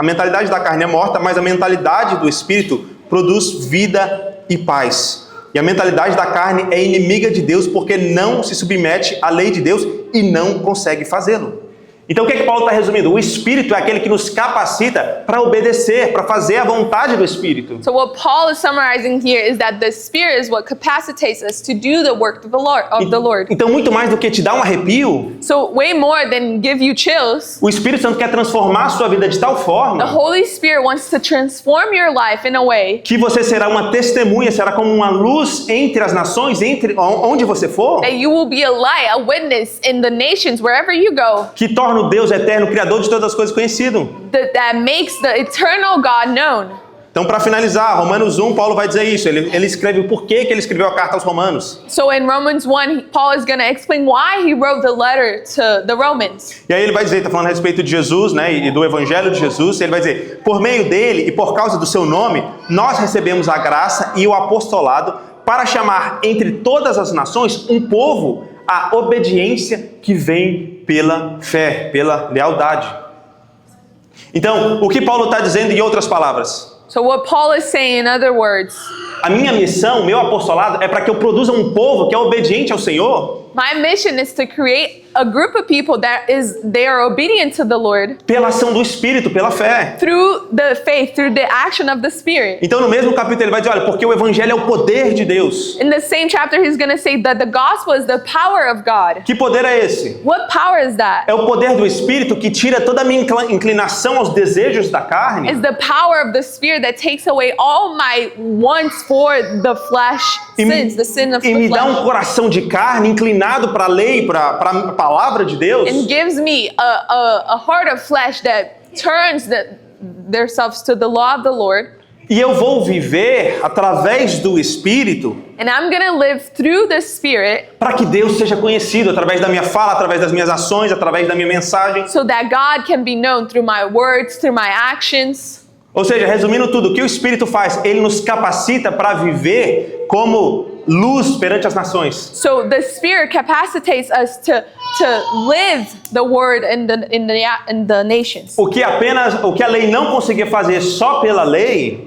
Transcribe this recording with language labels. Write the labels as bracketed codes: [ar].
[pt] A mentalidade da carne é morta, mas a mentalidade do Espírito produz vida e paz. E a mentalidade da carne é inimiga de Deus porque não se submete à lei de Deus e não consegue fazê-lo. Então o que Paulo está resumindo? O Espírito é aquele que nos capacita para obedecer, para fazer a vontade do Espírito. [en] So what Paul is summarizing here is that the Spirit is what capacitates us to do the work of the Lord. [pt] Então muito mais do que te dar um arrepio, [en] So way more than give you chills, [pt] o Espírito Santo quer transformar a sua vida de tal [en] the [pt] forma [en] Holy Spirit wants to transform your life in a way [pt] que você será uma testemunha, será como uma luz entre as nações, entre onde você for, [en] that you will be a light, a witness in the nations wherever you go. [pt] que torna o Deus eterno, Criador de todas as coisas conhecido. [en] That makes the eternal God known. [pt] Então, para finalizar, Romanos 1, Paulo vai dizer isso. Ele escreve o porquê que ele escreveu a carta aos Romanos. [en] So in Romans 1, Paul is going to explain why he wrote the letter to the Romans. [pt] E aí ele vai dizer, está falando a respeito de Jesus, né, e do Evangelho de Jesus. Ele vai dizer, por meio dele e por causa do seu nome, nós recebemos a graça e o apostolado para chamar entre todas as nações um povo à obediência que vem pela fé, pela lealdade. Então, o que Paulo está dizendo em outras palavras? [en] So what Paul is saying, in other words, [pt] A minha missão, meu apostolado, é para que eu produza um povo que é obediente ao Senhor. [en] my mission is to create a group of people they are obedient to the Lord [pt] pela ação do Espírito, pela fé. [en] through the faith, through the action of the Spirit. [pt] Então no mesmo capítulo ele vai dizer, olha, porque o evangelho é o poder de Deus. [en] In the same chapter, he's going to say that the gospel is the power of God. [pt] Que poder é esse? [en] What power is that? [pt] É o poder do Espírito que tira toda a minha inclinação aos desejos da carne [en] Is the power of the Spirit that takes away all my wants for the flesh, sins, the sin of [pt] e [en] the [pt] me dá um [en] flesh, [pt] coração de carne inclinado para a lei, para a palavra de Deus. [en] and gives me a heart of flesh that turns themselves to the law of the Lord. [pt] E eu vou viver através do Espírito [en] And I'm going to live through the Spirit [pt] para que Deus seja conhecido através da minha fala, através das minhas ações, através da minha mensagem. [en] so that God can be known through my words, through my actions. [pt] Ou seja, resumindo tudo, o que o Espírito faz? Ele nos capacita para viver como luz perante as nações. [en] So the Spirit capacitates us to live the word in the nations. [pt] O que a lei não conseguia fazer só pela lei,